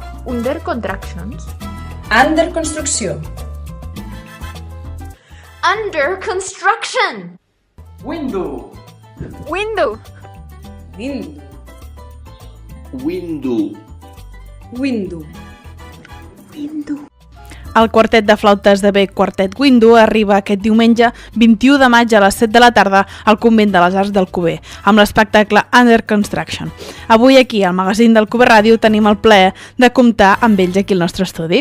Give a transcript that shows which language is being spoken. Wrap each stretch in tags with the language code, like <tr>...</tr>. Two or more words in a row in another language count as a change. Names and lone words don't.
<en>Under contractions. Under construcció. Under construction. Window. Window. Window. Window. Window.</en> <ca>El quartet de flautes de Bec Quartet Window arriba aquest diumenge 21 de maig a les 7 de la tarda al Convent de les Arts d'Alcover, amb l'espectacle Under Construction. Avui aquí, al magazín d'Alcover Ràdio, tenim el plaer de comptar amb ells aquí al nostre estudi.</ca>